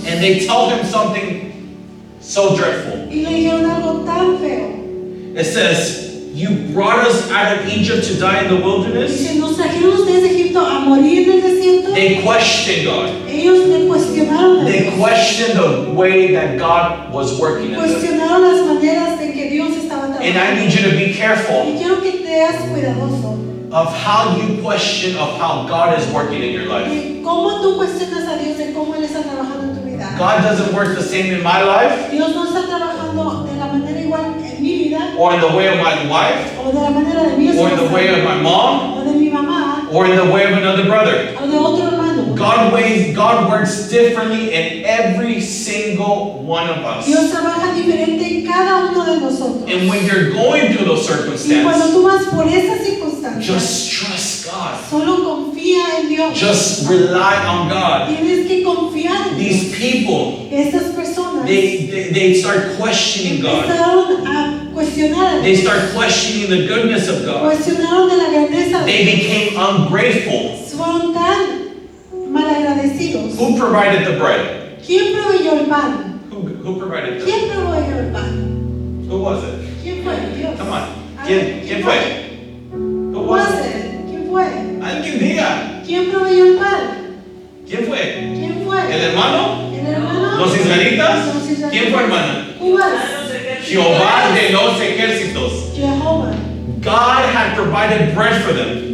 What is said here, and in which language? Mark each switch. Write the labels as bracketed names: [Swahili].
[English] And they told him something so dreadful. [Spanish] Y le dijeron algo tan feo. [English] It says, "You brought us out of Egypt to die in the wilderness." [Spanish] Dice, ¿nos trajeron ustedes de Egipto a morir en el desierto? [English] They questioned God. [Spanish] Ellos le cuestionaron a [English] They [Spanish] Dios. [English] questioned the way that God was working in them. [Spanish] Cuestionaron las maneras en que Dios estaba [English] And I [Spanish] trabajando. [English] need you to be careful [Spanish] Y quiero que seas cuidadoso [English] of how you question of how God is working in your life. [Spanish] de cómo tú cuestionas a Dios de cómo Él está trabajando en tu vida. [English] God doesn't work the same in my life, [Spanish] Dios no está trabajando de la manera igual en mi vida, [English] or in the way of my wife, [Spanish] o de la manera de mi [English] or in the [Spanish] esposa, [English] way of my mom, [Spanish] o de mi mamá, [English] or in the way of another brother. [Spanish] o de otro hermano. [English] God works differently in every single one of us. [Spanish] Dios trabaja diferente en cada uno de nosotros. [English] And when you're going through those [Spanish] Y cuando [English] circumstances, [Spanish] tú vas por esas circunstancias, [English] just trust God. [Spanish] solo confía en Dios. [English] Just rely on God. [Spanish] Tienes que confiar en Dios. [English] These people, [Spanish] Estas personas [English] they start questioning God. [Spanish] empezaron a cuestionar a [English] They [Spanish] Dios. [English] start questioning the goodness of God. [Spanish] Cuestionaron de la grandeza de [English] They [Spanish] Dios. [English] became ungrateful. [Spanish] Fueron tan malagradecidos. [English] Who provided the bread? [Spanish] ¿Quién proveyó el pan? [English] Who provided the [Spanish] ¿Quién proveyó el pan? [English] Who was it? [Spanish] ¿Quién fue? Dios. [English] Come on. [Spanish] A ver, ¿Quién fue? [English] Who [Spanish] ¿Quién [English] was [Spanish] fue? [English] it? [Spanish] ¿Quién fue? Alguien diga. ¿Quién proveyó el pan? ¿Quién fue? ¿Quién fue? ¿El hermano? ¿El hermano? ¿Los israelitas? Los israelitas. ¿Quién fue, hermana? [English] Who was? [Spanish] Jehová de los ejércitos. Jehová. [English] God had provided bread for them.